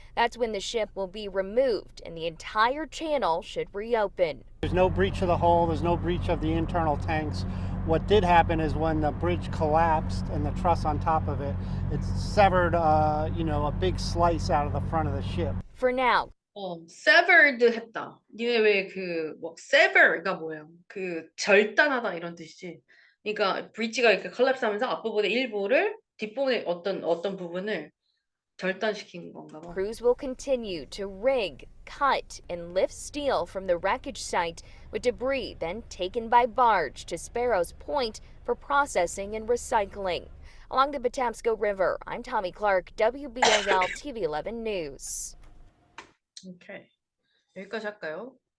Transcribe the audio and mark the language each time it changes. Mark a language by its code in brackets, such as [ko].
[en] That's when the ship will be removed and the entire channel should reopen. There's no breach of the hull, there's no breach of the internal tanks. What did happen is when the bridge collapsed and the truss on top of it, it severed, a big slice out of the front of the ship. For now, [ko] severed 했다. 니네 왜 sever가 뭐예요? 절단하다 이런 뜻이지. 그러니까 브릿지가 이렇게 컬랩스하면서 앞부분의 일부를 뒷부분의 어떤 부분을 절단시킨 건가 봐. [en] crews will continue to rig, cut, and lift steel from the wreckage site, with debris then taken by barge to Sparrows Point for processing and recycling. Along the Patapsco River, I'm Tommy Clark, WBAL TV 11 News. [ko] 오케이. 여기까지 할까요?